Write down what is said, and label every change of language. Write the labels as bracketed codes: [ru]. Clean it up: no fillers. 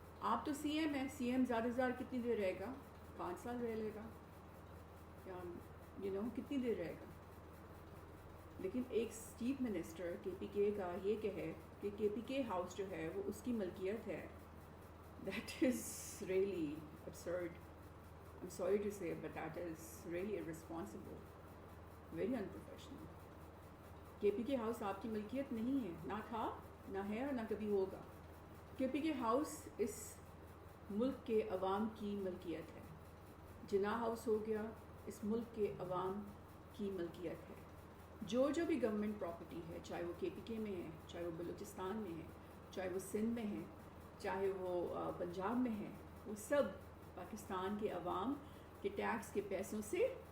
[ur] آپ تو C M ہیں، سی ایم زیادہ سے زیادہ کتنی دیر رہے گا؟ 5 سال رہ لے گا یا کتنی دیر رہے گا؟ لیکن ایک چیف منسٹر کے پی کے کا یہ کہے کہ کے پی کے ہاؤس جو ہے وہ اس کی ملکیت ہے، [en] that is really absurd. I'm sorry to say, but that is really irresponsible, very unprofessional. [ur] کے پی کے ہاؤس آپ کی ملکیت نہیں ہے، نہ تھا، نہ ہے اور نہ کبھی ہوگا۔ کے پی کے ہاؤس اس ملک کے عوام کی ملکیت ہے۔ جناح ہاؤس ہو گیا، اس ملک کے عوام کی ملکیت ہے۔ جو بھی گورنمنٹ پراپرٹی ہے، چاہے وہ کے پی کے میں ہے، چاہے وہ بلوچستان میں ہے، چاہے وہ سندھ میں ہے، چاہے وہ پنجاب میں ہے، وہ سب پاکستان کے عوام کے ٹیکس کے پیسوں سے